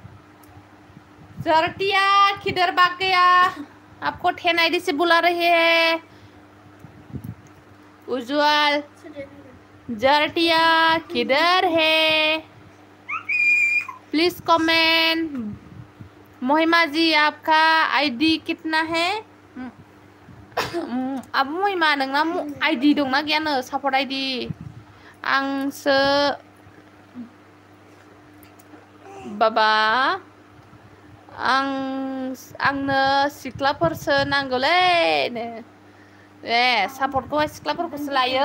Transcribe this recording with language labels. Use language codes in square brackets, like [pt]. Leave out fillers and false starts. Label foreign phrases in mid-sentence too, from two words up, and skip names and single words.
[hi] जोटिया किधर भाग गया आपको 10 आईडी से बुला रहे हैं उज्जवल जोटिया किधर है प्लीज कमेंट महिमा जी आपका आईडी कितना है [brx] अब महिमा नोंना आईडी दंना गैयानो सपोर्ट आईडी आंसो बाबा आंनो सिख्लाफोरसो नांगौलै सपोर्टखौहाय सिख्लाफोरखौसो लायो